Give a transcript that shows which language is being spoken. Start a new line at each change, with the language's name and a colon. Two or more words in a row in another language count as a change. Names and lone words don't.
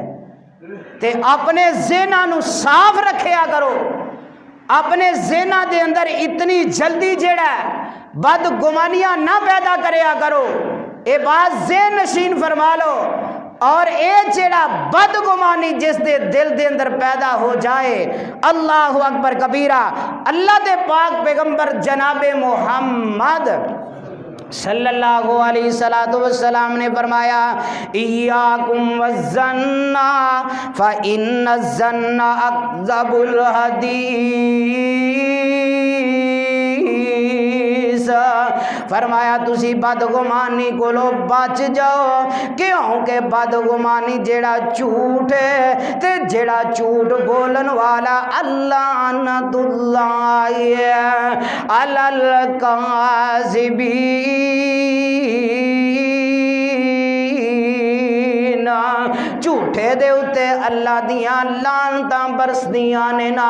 Punjabi: تو اپنے ذہناں نوں صاف رکھیا کرو، اپنے ذہناں دے اندر اتنی جلدی جیہڑا بدگمانیاں نہ پیدا کریا کرو. یہ بات ذہن نشین فرما لو۔ اور یہ جیہڑا بدگمانی جس دے دل دے اندر پیدا ہو جائے,
Arabic: الله أكبر كبيرا,
Punjabi: اللہ دے پاک پیغمبر جنابِ محمد
Arabic: صلى الله عليه وسلم
Punjabi: نے فرمایا
Arabic: إياكم والظن فإن الظن أكذب الحديث.
Punjabi: فرمایا تسی بدگمانی کولوں بچ جاؤ، کیونکہ بدگمانی جیہڑا جھوٹ اے تے جیہڑا جھوٹ بولن والا
Arabic: الله نة الله على الكاذبين,
Punjabi: جھوٹے دے اُتے اللہ دیاں لعنتاں برسدیاں نے نا.